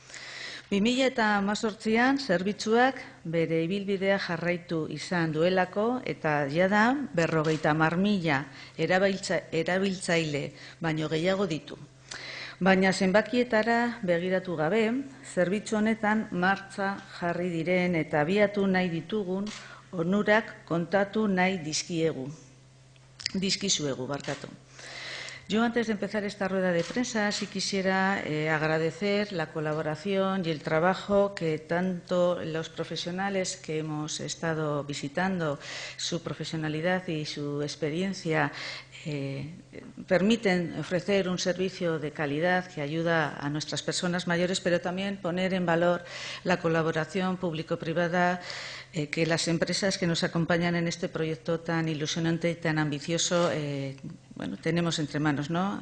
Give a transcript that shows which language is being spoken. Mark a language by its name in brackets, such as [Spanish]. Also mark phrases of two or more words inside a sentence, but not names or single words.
[Basque] 2018an zerbitzuak bere ibilbidea jarraitu izan duelako eta jada 50.000 erabiltzaile baino gehiago ditu. Baina zenbakietara begiratu gabe, zerbitzu honetan martxa jarri diren eta abiatu nahi ditugun onurak kontatu nahi dizkizuegu. [Spanish] Yo, antes de empezar esta rueda de prensa, sí quisiera agradecer la colaboración y el trabajo que tanto los profesionales que hemos estado visitando, su profesionalidad y su experiencia, permiten ofrecer un servicio de calidad que ayuda a nuestras personas mayores, pero también poner en valor la colaboración público-privada que las empresas que nos acompañan en este proyecto tan ilusionante y tan ambicioso tenemos entre manos, ¿no?